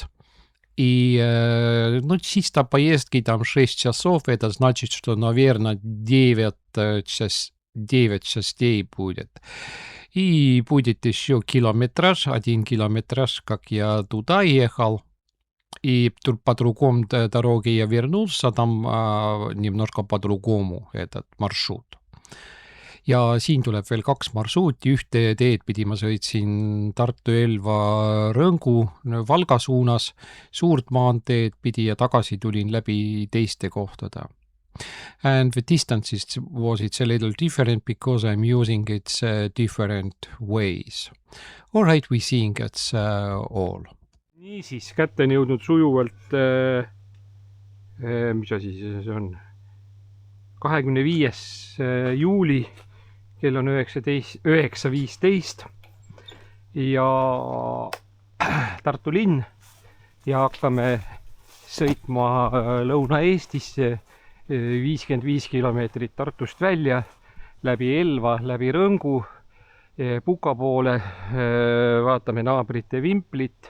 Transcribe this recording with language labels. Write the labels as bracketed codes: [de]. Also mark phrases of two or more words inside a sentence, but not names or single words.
[ru] И, чисто поездки там 6 часов, это значит, что, наверное, 9 частей будет. И будет еще километраж, 1 километраж, как я туда ехал. И по другому дороге я вернулся, там немножко по-другому этот маршрут. [et] Ja siin tuleb veel 2 marsruuti. Ühte teed pidi ma sõitsin Tartu Elva Rõngu Valga suunas, suurt maanteed pidi ja tagasi tulin läbi teiste kohtade. [en] And the distances it's a little different because I'm using it different ways. All right, we seeing it's all. [et] Niisiis, kätte on jõudnud sujuvalt, mis asi see on, 25. juuli, kell on 9:15 ja Tartu linn ja hakkame sõitma Lõuna-Eestisse 55 kilomeetrit Tartust välja, läbi Elva, läbi Rõngu, Puka poole, vaatame naabrite Vimplit.